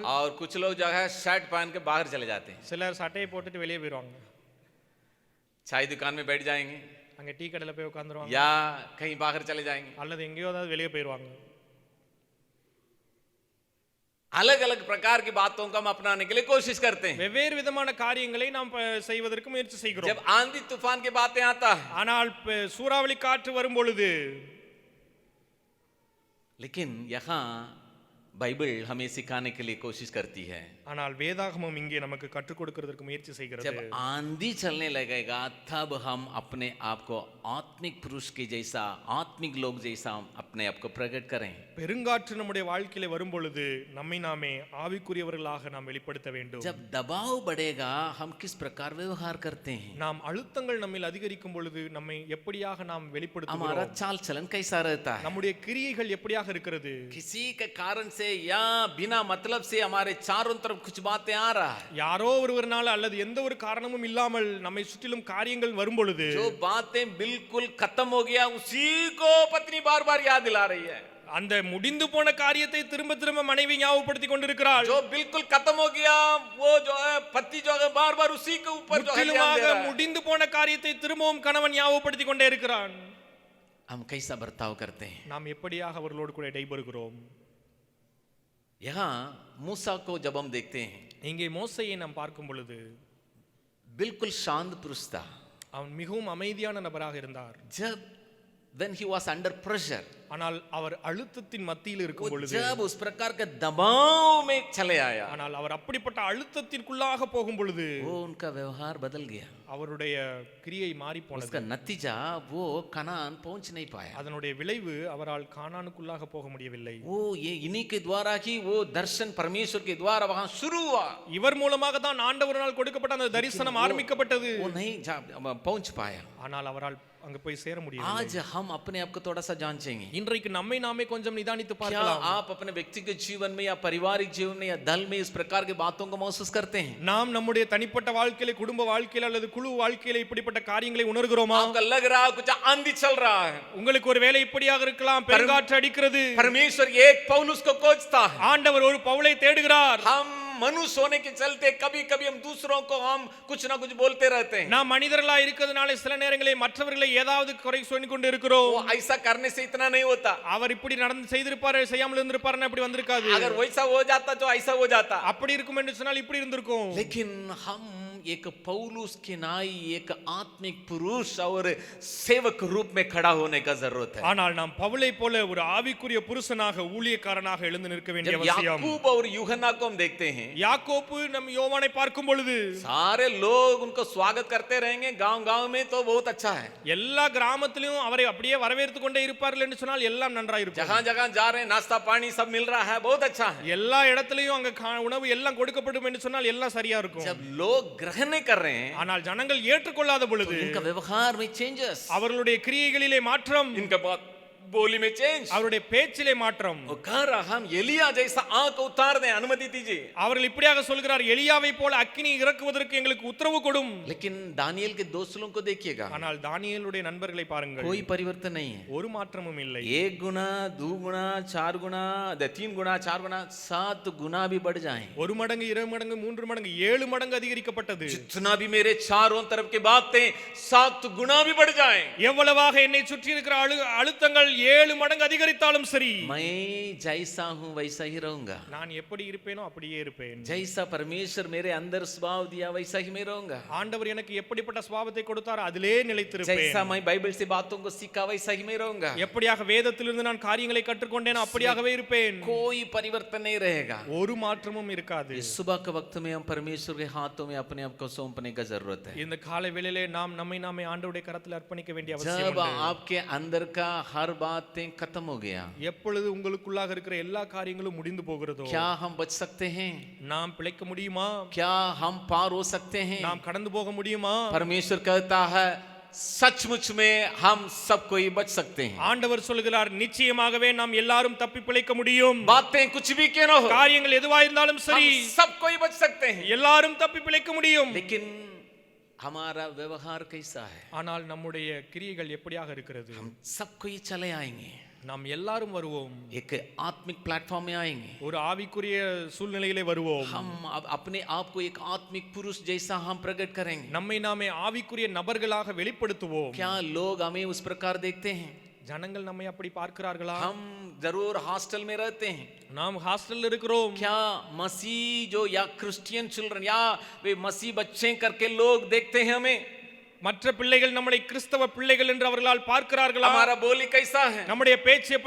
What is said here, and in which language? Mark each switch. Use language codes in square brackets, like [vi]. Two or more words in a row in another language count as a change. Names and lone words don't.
[hi] और कुछ लोग जो है शर्ट पहन के बाहर चले जाते हैं, [ta] சிலர் சட்டையை போட்டுட்டு வெளியே போயிடுவாங்க, [hi] चाय दुकान में बैठ जाएंगे [ta] அங்கே டீ கடையில் போய் உட்காந்துருவாங்க, [hi] या कहीं बाहर चले जाएंगे। [ta] அல்லது எங்கேயோ ஏதாவது வெளியே போயிடுவாங்க। [hi] अलग अलग प्रकार की बातों को हम अपनाने के लिए कोशिश करते हैं। [ta] வெவ்வேறு விதமான காரியங்களை நாம் செய்வதற்கு முயற்சி செய்கிறோம்। [hi] जब आंधी तूफान की बातें आता है, [ta] ஆனால் சூறாவளி காற்று வரும் பொழுது, [hi] लेकिन यहाँ बाइबल हमें सिखाने के लिए कोशिश करती है, [ta] ஆனால் வேதாகமம் இங்கே நமக்கு கற்றுக் கொடுக்கிறதுக்கு முயற்சி செய்கிறது। [hi] जब आंधी चलने लगेगा तब हम अपने आप को आत्मिक पुरुष के जैसा, आत्मिक लोग जैसा अपने आप को प्रकट करें। [ta] பெருங்காற்று நம்முடைய வாழ்க்கையில வரும் பொழுது நம்மை நாமே ஆவிக்குரியவர்களாக நாம் வெளிப்படுத்த வேண்டும்। [hi] जब दबाव बढ़ेगा हम किस प्रकार व्यवहार करते हैं, [ta] நாம் அழுத்தங்கள் நம்மில் அதிகரிக்கும் பொழுது நம்மை எப்படியாக நாம் [hi] हमारा [ta] வெளிப்படுத்துகிறோம், [hi] चाल चलन कैसा रहता है, [ta] நம்முடைய கிரியைகள் எப்படியாக இருக்கிறது, [hi] किसी के कारण से या बिना मतलब से हमारे चारों तरफ कुछ बातें आ रहा है, [ta] யாரோ ஒருவர்னால அல்லது எந்த ஒரு காரணமும் இல்லாமல் நம்மை சுற்றிலும் காரியங்கள் வரும் பொழுது [hi] जो बातें बिल्कुल खत्म हो गया उसी को पत्नी बार बार याद दिला रही है, [ta] அந்த முடிந்து போன காரியத்தை திரும்ப திரும்ப மனைவி ஞாபகப்படுத்தி கொண்டிருக்கிறாள், [hi] जो बिल्कुल खत्म हो गया वो जो है पति जो है बार बार उसी के ऊपर जो है ध्यान दे [ta] முற்றிலுமாக [hi] रहा है। [ta] முடிந்து போன காரியத்தை திரும்பவும் கணவன் ஞாபகப்படுத்தி கொண்டே இருக்கிறான்। [hi] हम कैसा बर्ताव करते हैं। [ta] நாம் எப்படியாக அவர்களோடு கூட இடைபெறுகிறோம்। [hi] यहाँ मूसा को जब हम देखते हैं, [ta] இங்கே மோசேயை நாம் பார்க்கும் பொழுது [hi] बिल्कुल शांत पुरुष था। [ta] அவன் மிகவும் அமைதியான நபராக இருந்தார்। [hi] जब [en] when he was under pressure, [ta] ஆனால் அவர் அழுத்தத்தின் மத்தியில் இருக்கும் பொழுது, [hi] जब उस प्रकार के दबाव में चले आया, [ta] ஆனால் அவர் அப்படிப்பட்ட அழுத்தத்திற்குள்ளாக போகும் பொழுது [hi] वो उनका व्यवहार बदल गया। [ta] அவருடைய கிரியை மாறி போனது। [hi] उसका नतीजा वो कनान पहुंच नहीं पाया। [ta] அதனுடைய விளைவு அவரால் கானானுக்குள்ளாக போக முடியவில்லை। [hi] वो ये इन्हीं के द्वारा ही वो दर्शन परमेश्वर के द्वारा वहां शुरू हुआ, [ta] இவர் மூலமாக தான் ஆண்டவரால் கொடுக்கப்பட்ட அந்த தரிசனம் ஆரம்பிக்கப்பட்டது। [hi] वो नहीं पहुंच पाया। [ta] ஆனால் அவரால் அங்க போய் சேர முடியவில்லை। [hi] आज हम अपने आप को थोड़ा सा जांचेंगे। [ta] இன்றைக்கு நம்மை நாமே கொஞ்சம் நிதானித்து [hi] क्या [ta] பார்க்கலாம்। [hi] आप अपने व्यक्तिगत जीवन में या पारिवारिक जीवन में या दल में इस प्रकार की बातों को महसूस करते हैं? [ta] நாம் நம்முடைய தனிப்பட்ட வாழ்க்கையில, குடும்ப வாழ்க்கையில அல்லது குழு வாழ்க்கையில இப்படிப்பட்ட காரியங்களை உணர்கிறோமா? [hi] आपको लग रहा है कुछ आंधी चल रहा है, [ta] உங்களுக்கு ஒரு வேளை இப்படியாக இருக்கலாம், பெருங்காற்று அடிக்கிறது, [hi] परमेश्वर एक पौलुस को खोजता है। [ta] ஆண்டவர் ஒரு பவுலை தேடுகிறார்। [hi] हम मनुष्य होने के चलते कभी कभी हम दूसरों को हम कुछ ना कुछ बोलते रहते हैं। [ta] நாம் மனிதர்களா இருக்கிறதுனால சில நேரங்களில் மற்றவர்களை ஏதாவது குறை சொல்லிக் கொண்டு இருக்கிறோம்। [hi] वो ऐसा करने से इतना नहीं होता, [ta] அவர் இப்படி நடந்து செய்திருப்பாரு, செய்யாமல் இருந்திருப்பாருன்னா இப்படி வந்திருக்காது। [hi] अगर वैसा हो जाता तो ऐसा हो जाता। [ta] அப்படி இருக்கும் என்று சொன்னால் இப்படி இருந்திருக்கும்। [hi] लेकिन हम एक पौलुस के नाई एक आत्मिक पुरुष और सेवक रूप में खड़ा होने का जरूरत है। [ta] ஆனால் நாம் பவுலை போல ஒரு ஆவிக்குரிய புருஷனாக, ஊழியக்காரனாக எழுந்து நிற்க வேண்டிய [hi] जब [ta] அவசியம்। [hi] याकूब और यूहन्ना को हम देखते हैं, [ta] யாக்கோப்பு நம் யோவானை பார்க்கும் பொழுது [hi] सारे लोग उनको स्वागत करते रहेंगे गांव गांव में, तो बहुत अच्छा है। [ta] எல்லா கிராமத்திலும் அவரை அப்படியே வரவேற்று கொண்டே இருப்பார்கள் என்று சொன்னால் எல்லாம் நன்றாக இருக்கும்। [hi] जहां जहां जा रहे हैं नाश्ता पानी सब मिल रहा है, बहुत अच्छा है। [ta] எல்லா இடத்திலையும் அங்க உணவு எல்லாம் கொடுக்கப்படும் என்று சொன்னால் எல்லாம் சரியா இருக்கும்। [hi] जब लोग ग्रहण नहीं कर रहे हैं, [ta] ஆனால் ஜனங்கள் ஏற்றுக்கொள்ளாத பொழுது [hi] इनका व्यवहार में चेंजेस, [ta] அவர்களுடைய கிரியைகளிலே மாற்றம், [hi] इनका बात बोली में चेंज, [ta] அவருடைய பேச்சிலே மாற்றம்। [hi] वो कह रहा हम एलिया जैसा आंख उतार दें, अनुमति दीजिए। [ta] அவர்கள் இப்படியாக சொல்கிறார், எலியாவை போல அக்கினி இறக்குவதற்கு எங்களுக்கு உத்தரவு கொடும்। [hi] लेकिन दानियल के दोस्तों को देखिएगा, [ta] ஆனால் தானியேலுடைய நண்பர்களை பாருங்கள், [hi] कोई परिवर्तन नहीं है। [ta] ஒரு மாற்றமும் இல்லை। [hi] 1 गुना 2 गुना 4 गुना 3 गुना 4 गुना 7 गुना भी बढ़ जाए, [ta] ஒரு மடங்கு, 2 மடங்கு, 3 மடங்கு, 7 மடங்கு அதிகரிக்கப்பட்டது। [hi] जितना भी मेरे चारों तरफ की बातें 7 गुना भी बढ़ जाए, [ta] எவ்வளவாக என்னை சுற்றி இருக்கிற அழுத்தங்கள் 7 மடங்கு அதிகரித்தாலும் சரி, [hi] मैं जैसा हूं वैसा ही रहूंगा। [ta] நான் எப்படி இருப்பேனோ அப்படியே இருப்பேன்। [hi] जैसा परमेश्वर मेरे अंदर स्वभाव दिया वैसा ही मैं रहूंगा। [ta] ஆண்டவர் எனக்கு எப்படிப்பட்ட சுபாவத்தை கொடுத்தார் அதிலே நிலைத்திருப்பேன்। [hi] जैसा मैं बाइबल से बातों को सीखा वैसा ही मैं रहूंगा। [ta] எப்படியாக வேதத்திலிருந்து நான் காரியங்களை கற்றுக்கொண்டேனோ அப்படியாகவே இருப்பேன்। [hi] कोई परिवर्तन नहीं रहेगा। [ta] ஒரு மாற்றமும் இருக்காது। [hi] इस सुबह के वक्त में हम परमेश्वर के हाथों में अपने आप को सौंपने का जरूरत है। [ta] இந்த காலை வேளையிலே நாம் நம்மை நாமே ஆண்டவருடைய கரத்தில் அர்ப்பணிக்க வேண்டிய அவசியம் [hi] जब [ta] உண்டு। [hi] आपके अंदर का हर बातें खत्म हो गया, [ta] எப்பொழுது உங்களுக்குள்ளாக இருக்கிற எல்லா காரியங்களும் முடிந்து போகிறதோ, [hi] क्या हम बच सकते हैं? [ta] நாம் பிழைக்க முடியுமா? [hi] क्या हम पार हो सकते हैं? [ta] நாம் கடந்து போக முடியுமா? [hi] परमेश्वर कहता है सचमुच में हम सब कोई बच सकते हैं। [ta] ஆண்டவர் சொல்கிறார், நிச்சயமாகவே நாம் எல்லாரும் தப்பி பிழைக்க முடியும்। [hi] बातें कुछ भी क्यों न हो, [ta] காரியங்கள் எதுவா இருந்தாலும் சரி, [hi] हम सब कोई बच सकते हैं। [ta] எல்லாரும் தப்பி பிழைக்க முடியும்। [hi] लेकिन हमारा व्यवहार कैसा है? [ta] ஆனால் நம்முடைய கிரியைகள் எப்படியாக இருக்கிறது? [hi] हम सबको ये चले आएंगे, [ta] நாம் எல்லாரும் வருவோம், [hi] एक आत्मिक प्लेटफॉर्म में आएंगे, [ta] ஒரு ஆவிக்குரிய சூழ்நிலையிலே வருவோம். [hi] हम अपने आप को एक आत्मिक पुरुष जैसा हम प्रकट करेंगे. [ta] நம்மை நாமே ஆவிக்குரிய நபர்களாக வெளிப்படுத்துவோம். [hi] क्या लोग हमें उस प्रकार देखते हैं? [ta] ஜனங்கள் நம்மை அப்படி பார்க்கிறார்களா? [hi] हम जरूर हॉस्टल में रहते हैं, [ta] நாம் ஹாஸ்டல்ல இருக்கிறோம். [hi] क्या मसीह जो या [en] Christian children [hi] या वे मसीह बच्चे करके लोग देखते हैं हमें? [ta] மற்ற பிள்ளைகள் நம்மை கிறிஸ்தவ பிள்ளைகள் என்று அவர்களால் பார்க்கிறார்களா? [hi] हमारा बोली कैसा है? [ta] நம்முடைய பேச்சு எப்படி